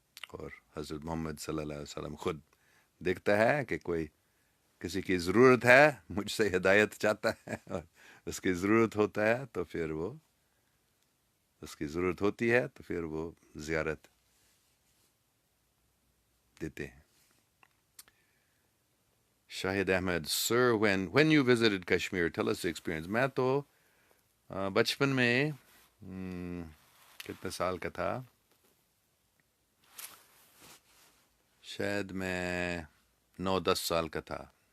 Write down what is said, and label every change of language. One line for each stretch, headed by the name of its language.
Urdu: اور حضرت محمد صلی اللہ علیہ وسلم خود دیکھتا ہے کہ کوئی کسی کی ضرورت ہے، مجھ سے ہدایت چاہتا ہے، اور اس کی ضرورت ہوتا ہے تو پھر وہ اس کی ضرورت ہوتی ہے تو پھر وہ زیارت دیتے ہیں.
English: Shahid Ahmed sir when you visited Kashmir tell us the experience.
Urdu: میں تو بچپن میں کتنے سال کا تھا، شاید میں 9-10 سال کا تھا.